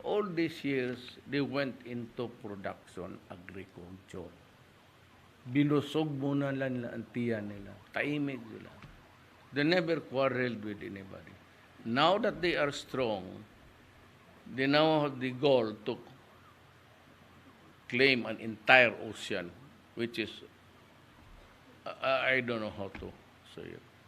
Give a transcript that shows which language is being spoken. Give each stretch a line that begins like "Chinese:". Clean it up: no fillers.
English: All these years, they went into production, agriculture.
Filipino: Binusog muna lang ang tiyan nila. Taimig sila.
English: They never quarreled with anybody. Now that they are strong, they now have the goal to claim an entire ocean, which is, I don't know how to say it.